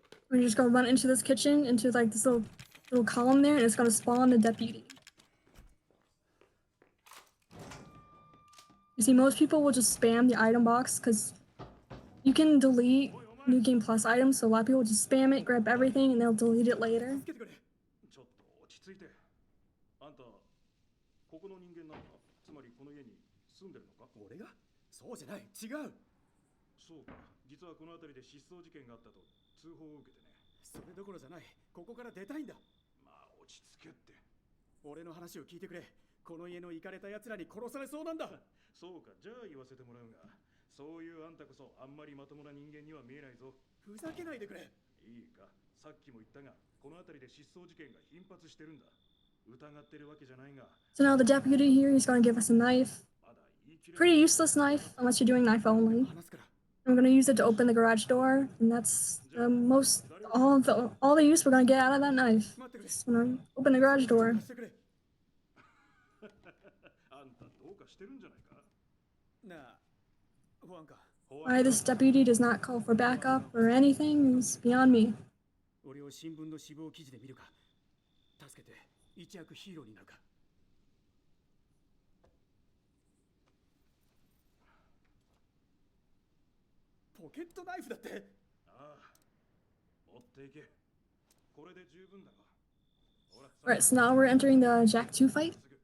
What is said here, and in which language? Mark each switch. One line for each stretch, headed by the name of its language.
English: We're just gonna run into this kitchen, into like this little column there, and it's gonna spawn the deputy. You see, most people will just spam the item box because you can delete New Game Plus items, so a lot of people just spam it, grab everything, and they'll delete it later.
Japanese: 助けてくれちょっと落ち着いてあんたここの人間なのかつまりこの家に住んでるのか俺がそうじゃない違うそうか実はこの辺りで失踪事件があったと通報を受けてねそれどころじゃないここから出たいんだまあ落ち着けって俺の話を聞いてくれこの家のイカれた奴らに殺されそうなんだそうかじゃあ言わせてもらうがそういうあんたこそあんまりまともな人間には見えないぞふざけないでくれいいかさっきも言ったがこの辺りで失踪事件が頻発してるんだ疑ってるわけじゃないが
English: So now the deputy here, he's gonna give us a knife. Pretty useless knife, unless you're doing knife only.
Japanese: 話すから
English: I'm gonna use it to open the garage door, and that's the most all the use we're gonna get out of that knife. Just gonna open the garage door.
Japanese: 貸してくれあんたどうかしてるんじゃないかなあ保安官
English: Why this deputy does not call for backup or anything is beyond me.
Japanese: 俺を新聞の死亡記事で見るか助けて一躍ヒーローになるかポケットナイフだってああ持っていけこれで十分だろ
English: Alright, so now we're entering the Jack 2 fight.